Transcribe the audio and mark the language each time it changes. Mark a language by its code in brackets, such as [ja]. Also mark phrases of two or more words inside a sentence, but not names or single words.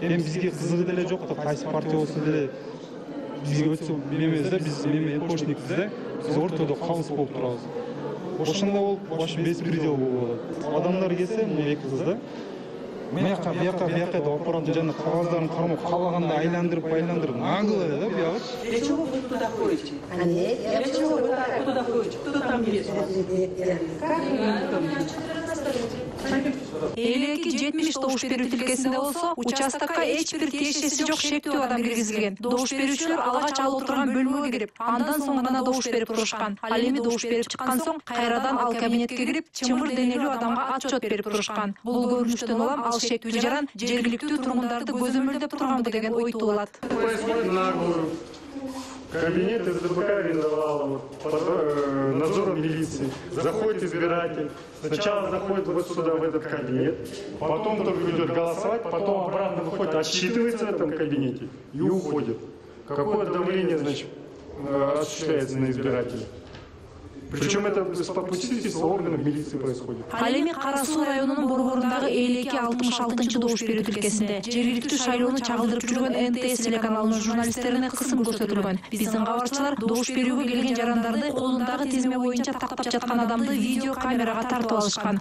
[ky] Эми бизге кызыгы деле жок да, кайсы партия болсо деле бизге өтсө эмес да, биз эпошникпиз да. Биз ортодо калыс болуп турабыз. Ошондой болуп, [ru] вообще беспредел [ky] болуп атат. Адамдар келсе, мына эки кыз да. Бияка да аппараттын жана кагаздарын кармап, каалаганда айландырып, нагыл эле да биягы. [ru] Для чего вы туда ходите? Для чего вы туда ходите? Кто там есть? [ky] Эки 70 добуш берүү тилкесинде болсо, участокко эч бир тиешеси жок шектүү адам киргизилген. Добуш берүүчүлөр алгач алып отурган бөлмөгө кирип, андан соң гана добуш берип турушкан. Ал эми добуш берип чыккан соң кайрадан ал кабинетке кирип, чымыр денелүү адамга отчет берип турушкан. Бул көрүнүштөн улам ал шектүү жаран жергиликтүү тургундарды көзөмөлдөп турганбы деген ой туулат. [ru] Кабинет СДПК арендовал под надзором милиции. Заходит избиратель. Сначала заходит вот сюда, в этот кабинет. Потом только идет голосовать. Потом обратно выходит, отсчитывается в этом кабинете и уходит. Какое давление, значит, осуществляется на избирателя? Причем это с попустительства органов милиции происходит. [ky] Ал эми Кара Суу районунун борборундагы 52-66 добуш берүү тилкесинде жергиликтүү шайлоону чагылдырып жүргөн НТС телеканалынын журналисттерине кысым көрсөтүлгөн. Биздин кабарчылар добуш берүүгө келген жарандарды колундагы тизме боюнча тактап жаткан адамды видео камерага тартып алышкан.